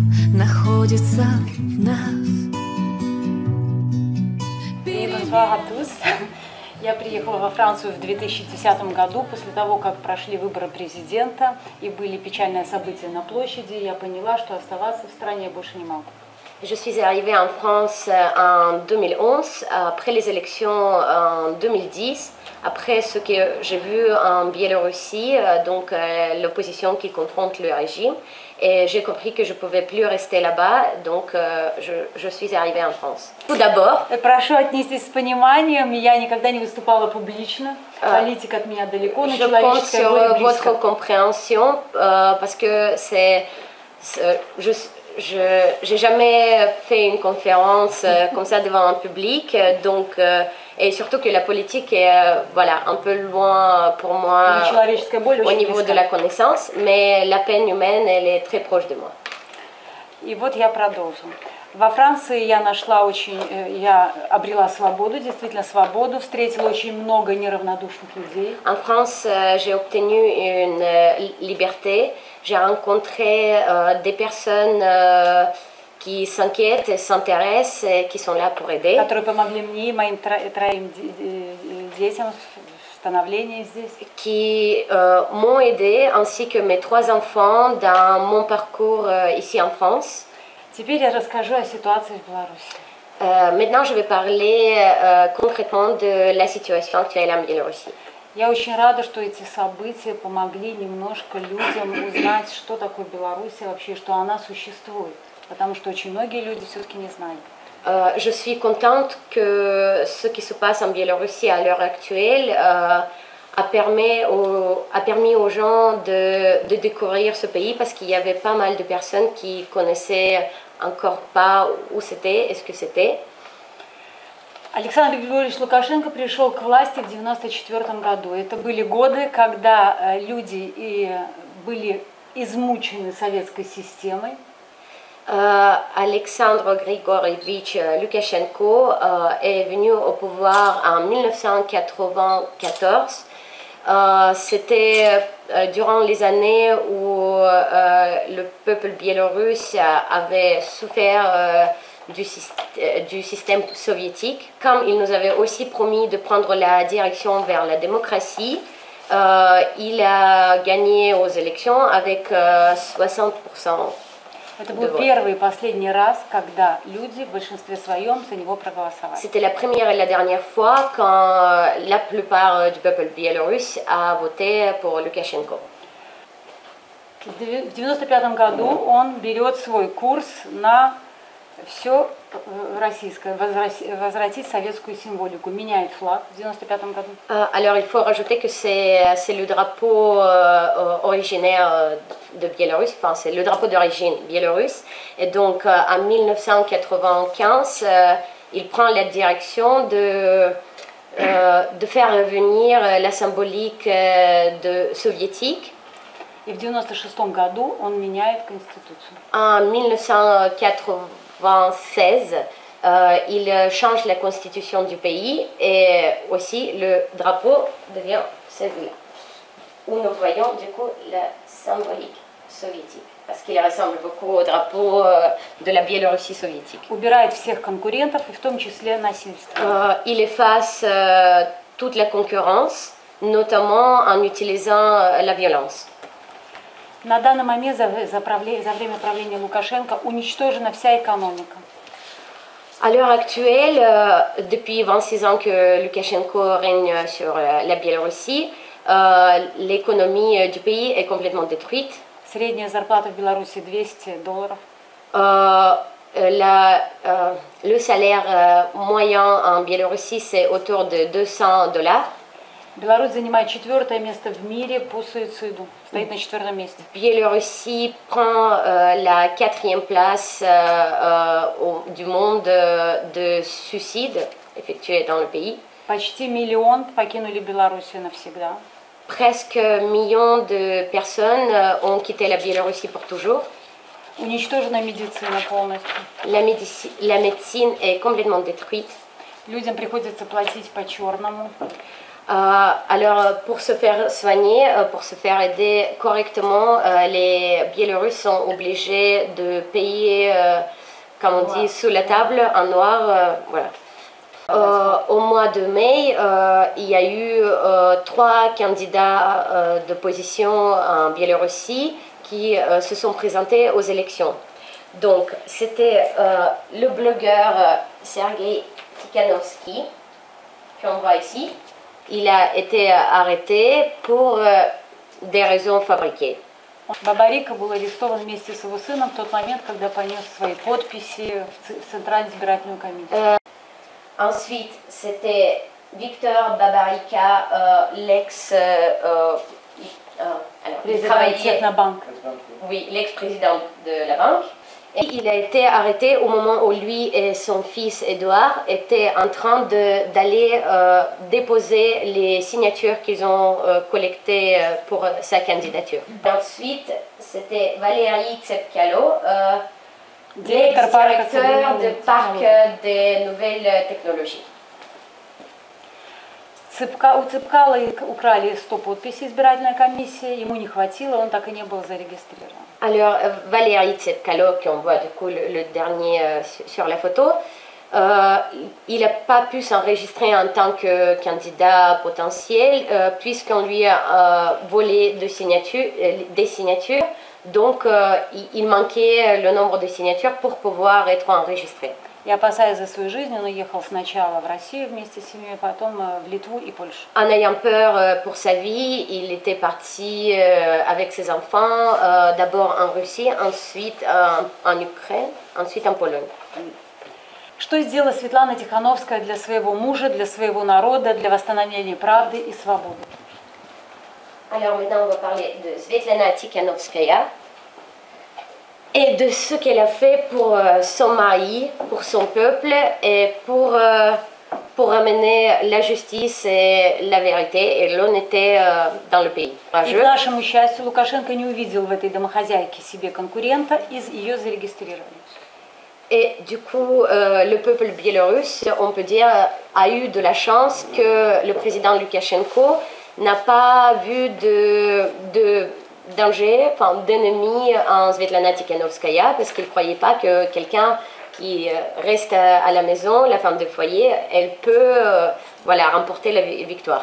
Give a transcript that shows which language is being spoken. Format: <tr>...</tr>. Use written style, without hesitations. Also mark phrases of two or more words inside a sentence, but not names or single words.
<ru>находится в нас.</ru> <fr>Bonsoir à tous.</fr> <ru>Я приехала во Францию в 2010 году, после того, как прошли выборы президента и были печальные события на площади, я поняла, что оставаться в стране больше не могу.</ru> <fr>Je suis arrivée en France en 2011, après les élections en 2010, après ce que j'ai vu en Biélorussie, donc l'opposition qui confronte le régime, et j'ai compris que je ne pouvais plus rester là-bas, donc je suis arrivée en France. Tout d'abord,</fr> <ru>Прошу отнестись с пониманием, я никогда не выступала публично, политика от меня далеко, но</ru> <fr>je compte</fr> <ru>человеческое</ru> <fr>sur</fr> <ru>горе</ru> <fr>votre</fr> <ru>близко.</ru> <fr>compréhension parce que j'ai jamais fait une conférence comme ça devant un public, donc et surtout que la politique est voilà un peu loin pour moi</fr> <ru>Человеческая боль</ru> <fr>au</fr> <ru>очень</ru> <fr>niveau de</fr> <ru>близка.</ru> <fr>la connaissance, mais la peine humaine elle est très proche de moi.</fr> <ru>И вот я продолжу. Во Франции я обрела свободу, действительно свободу, встретила очень много неравнодушных людей.</ru> <fr>En France, j'ai obtenu une liberté. J'ai rencontré des personnes qui s'inquiètent et s'intéressent et qui sont là pour aider.</fr> <ru>Которые помогли мне и моим троим детям в становлении здесь.</ru> <fr>Qui m'ont aidé, ainsi que mes 3 enfants, dans mon parcours ici en France.</fr> <ru>Теперь я расскажу о ситуации в Беларуси.</ru> <fr>Maintenant, je vais parler concrètement de la situation actuelle en Biélorussie.</fr> <ru>Я очень рада, что эти события помогли немножко людям узнать, что такое Беларусь, вообще, что она существует. Потому что очень многие люди все-таки не знают.</ru> <fr>Je suis contente que ce qui se passe en Biélorussie à l'heure actuelle a permis aux gens de découvrir ce pays parce qu'il y avait pas mal de personnes qui connaissaient encore pas où c'était et ce que c'était.</fr> <ru>Александр Григорьевич Лукашенко пришел к власти в 1994 году. Это были годы, когда люди были измучены советской системой.</ru> <fr>Alexandre Grigorievich Loukachenko est venu au pouvoir en 1994. C'était durant les années où le peuple biélorusse avait souffert du système soviétique. Comme il nous avait aussi promis de prendre la direction vers la démocratie, il a gagné aux élections avec 60%.</fr> <ru>Это был первый и последний раз, когда люди в большинстве своем за него проголосовали.</ru> <fr>C'était la première et la dernière fois quand la plupart du peuple biélorusse a voté pour Loukachenko.</fr> <ru>В 1995 году он берет свой курс на все российское, возвратить советскую символику, меняет флаг в 1995 году.</ru> <fr>Alors il faut rajouter que c'est le drapeau originaire de Biélorusse, enfin c'est le drapeau d'origine biélorusse. Et donc en 1995, il prend la direction de faire revenir la symbolique soviétique.</fr> <ru>И в 1996 году он меняет конституцию.</ru> <fr>En 1996, il change la constitution du pays et aussi le drapeau devient celui-là, où nous voyons du coup la symbolique soviétique, parce qu'il ressemble beaucoup au drapeau de la Biélorussie soviétique.</fr> <ru>Убирает всех конкурентов, и в том числе насильство.</ru> <fr>Il efface toute la concurrence, notamment en utilisant la violence.</fr> <ru>На данный момент за время правления Лукашенко уничтожена вся экономика.</ru> <fr>À l'heure actuelle, depuis 26 ans que Loukachenko règne sur la Biélorussie, l'économie du pays est complètement détruite.</fr> <ru>Средняя зарплата в Беларуси $200.</ru> <fr>Le salaire moyen en Biélorussie, c'est autour de $200.</fr> <ru>Беларусь занимает 4-е место в мире по суициду. Стоит на 4-м месте.</ru> <fr>Biélorussie prend la 4e place du monde de suicides effectués dans le pays.</fr> <ru>Почти миллион покинули Белоруссию навсегда.</ru> <fr>Presque un million de personnes ont quitté la Biélorussie pour toujours.</fr> <ru>Уничтожена медицина полностью.</ru> <fr>La médecine est complètement détruite.</fr> <ru>Людям приходится платить по черному.</ru> <fr>Alors, pour se faire soigner, pour se faire aider correctement, les Biélorusses sont obligés de payer, comme on dit, sous la table, en noir. Voilà. Au mois de mai, il y a eu 3 candidats d'opposition en Biélorussie qui se sont présentés aux élections. Donc, c'était le blogueur Sergei Tikhanovsky, qu'on voit ici. Il a été arrêté pour des raisons fabriquées.</fr> <ru>Бабарика был арестован вместе с его сыном в тот момент, когда понес свои подписи в Центральную избирательную комиссию.</ru> <fr>Ensuite, c'était Victor Babarika, l'ex-président de la banque. Et il a été arrêté au moment où lui et son fils Edouard étaient en train d'aller déposer les signatures qu'ils ont collectées pour sa candidature. Ensuite, c'était Valérie Tsepkalo, l'ex-directeur du parc des nouvelles technologies.</fr> <ru>У Цепкала украли 100 подписей избирательной комиссии, ему не хватило, он так и не был зарегистрирован.</ru> <fr>Alors, Valérie Tsepkalo, qu'on voit du coup le dernier sur la photo, il n'a pas pu s'enregistrer en tant que candidat potentiel puisqu'on lui a volé des signatures, donc il manquait le nombre de signatures pour pouvoir être enregistré.</fr> <ru>И опасаясь за свою жизнь, он уехал сначала в Россию вместе с семьей, потом в Литву и Польшу.</ru> <fr>En ayant peur pour sa vie, il était parti avec ses enfants, d'abord en Russie, ensuite en Ukraine, ensuite en Pologne.</fr> <ru>Что сделала Светлана Тихановская для своего мужа, для своего народа, для восстановления правды и свободы?</ru> <fr>Alors maintenant, on va parler de Svetlana Tikhanovskaya et de ce qu'elle a fait pour son mari, pour son peuple et pour ramener la justice et la vérité et l'honnêteté dans le pays.</fr> <ru>И к нашему счастью, Лукашенко не увидел в этой домохозяйке себе конкурента и ее зарегистрировали.</ru> <fr>Et du coup, le peuple biélorusse, on peut dire, a eu de la chance que le président Loukachenko n'a pas vu de danger, enfin d'ennemi en Svetlana Tikhanovskaya, parce qu'il ne croyait pas que quelqu'un qui reste à la maison, la femme de foyer, elle peut remporter la victoire.</fr>